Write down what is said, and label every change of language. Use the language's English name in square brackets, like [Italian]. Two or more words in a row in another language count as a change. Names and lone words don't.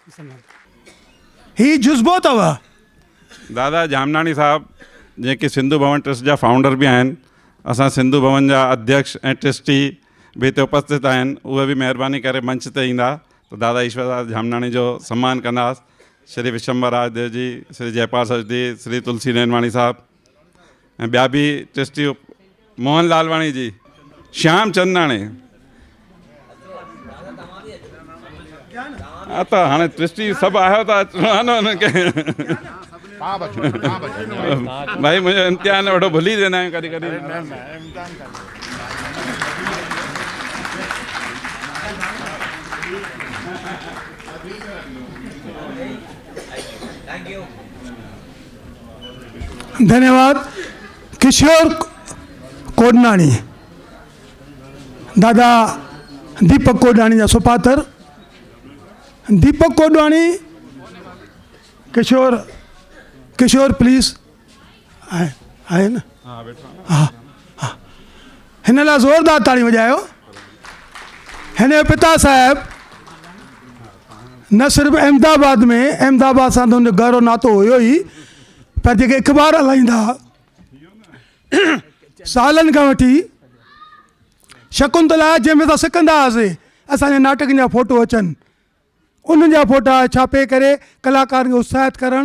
[Sindhi] ही जुज़्बो अथव। दादा जामनानी साहब जेके सिंधु भवन ट्रस्ट जा फाउंडर बि आहिनि, असां सिंधु भवन जा अध्यक्ष ऐं ट्रस्टी बि हिते उपस्थित आहिनि, उहे बि महिरबानी करे मंच ते ईंदा त दादा ईश्वर जामनानी जो सम्मान कंदासीं। श्री विशंबर राजदेव जी, श्री जयपाल सचदी, श्री तुलसी नैनवाणी साहब ऐं ॿिया बि ट्रस्टी, मोहन लालवाणी जी, श्याम चंदाणी। हा त हाणे ट्रस्टी सभु आहियो था हुनखे भाई मुंहिंजो इम्तिहान वॾो भुली वेंदा आहियूं कॾहिं कॾहिं। धन्यवाद। किशोर कोडनानी, दादा दीपक कोडनानी जा सुपात्र। दीपक कोडवाणी, किशोर प्लीज़ आहे न? हा हा, हिन लाइ ज़ोरदार ताड़ी वॼायो। हिन जो पिता साहिब न सिर्फ़ु अहमदाबाद सां त हुनजो गहरो नातो हुयो ई, पर जेके अख़बार हलाईंदा सालनि खां वठी, शकुंतला जंहिंमें असां सिखंदा हुआसीं, असांजे नाटकनि जा फ़ोटो अचनि, उन्हनि जा फ़ोटा छापे करे कलाकार खे उत्साहित करणु।